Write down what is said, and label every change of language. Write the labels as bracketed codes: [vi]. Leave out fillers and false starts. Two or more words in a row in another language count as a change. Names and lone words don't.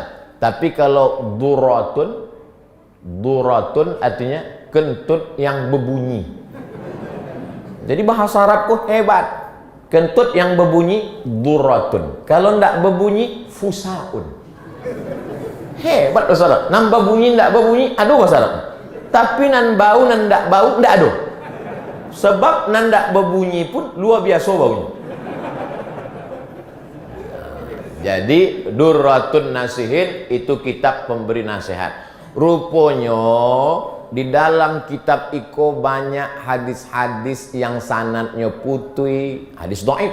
[id] Tapi kalau Duratun artinya kentut yang berbunyi. Jadi bahasa Arabku hebat. Kentut yang berbunyi duratun. Kalau ndak berbunyi fusaun. Hebat bahasa Arab. [min] Nan berbunyi ndak berbunyi ada bahasa Arab. Tapi nan bau nan ndak bau ndak ada. Sebab nan ndak berbunyi pun luar biasa baunya. [id] Jadi Durratun Nasihin itu kitab pemberi nasihat. Rupanya di dalam kitab iko banyak hadis-hadis yang sanadnya putih, hadis dhaif.